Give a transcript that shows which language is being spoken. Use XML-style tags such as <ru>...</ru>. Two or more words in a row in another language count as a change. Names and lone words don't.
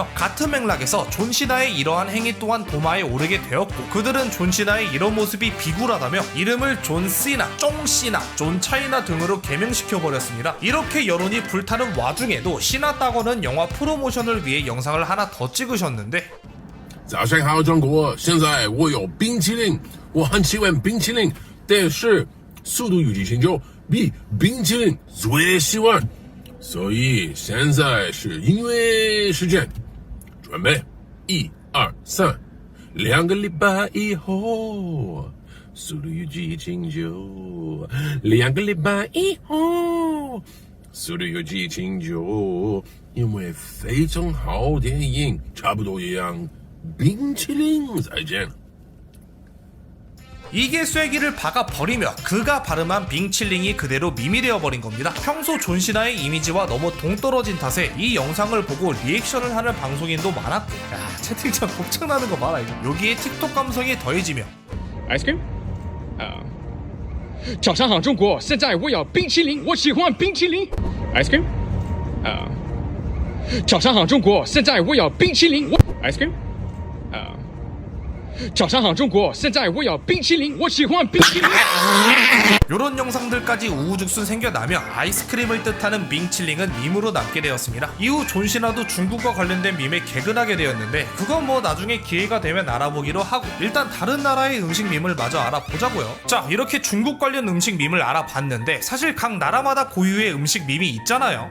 <ko>같은 맥락에서 존시나의 이러한 행위 또한 도마에 오르게 되었고 그들은 존시나의 이런 모습이 비굴하다며 이름을 존시나, 쫑시나, 존차이나 등으로 개명시켜버렸습니다. 이렇게 여론이 불타는 와중에도 시나 따거는 영화 프로모션을 위해 영상을 하나 더 찍으셨는데</ko> <zh>早上好，中国！现在我有冰淇淋，我很喜欢冰淇淋，但是速度与激情就比冰淇淋最喜欢，所以现在是音乐时间，准备1、2、3，两个礼拜以后，速度与激情就两个礼拜以后，速度与激情就因为非常好电影，差不多一样。冰淇淋再见.</zh> <ko>이게 쐐기를 박아버리며 그가 발음한 빙칠링이 그대로 밈이 되어버린 겁니다. 평소 존시나의 이미지와 너무 동떨어진 탓에 이 영상을 보고 리액션을 하는 방송인도 많았고 야 채팅창 곱창나는 거 봐라 이거. 여기에 틱톡 감성이 더해지며</ko> <en>ice cream?</en> <zh>早上好，中国！现在我要冰淇淋，我喜欢冰淇淋。</zh> <en>ice cream?</en> <zh>早上好，中国！现在我要冰淇淋，我</zh> <en>ice cream?</en> <zh>早上好，中国！现在我要冰淇淋，我喜欢冰淇淋。</zh> <ko>요런 영상들까지 우후죽순 생겨나며 아이스크림을 뜻하는 빙칠링은 밈으로 남게 되었습니다. 이후 존시나도 중국과 관련된 밈에 개근하게 되었는데 그건 뭐 나중에 기회가 되면 알아보기로 하고 일단 다른 나라의 음식 밈을 마저 알아보자고요. 자, 이렇게 중국 관련 음식 밈을 알아봤는데 사실 각 나라마다 고유의 음식 밈이 있잖아요.</ko>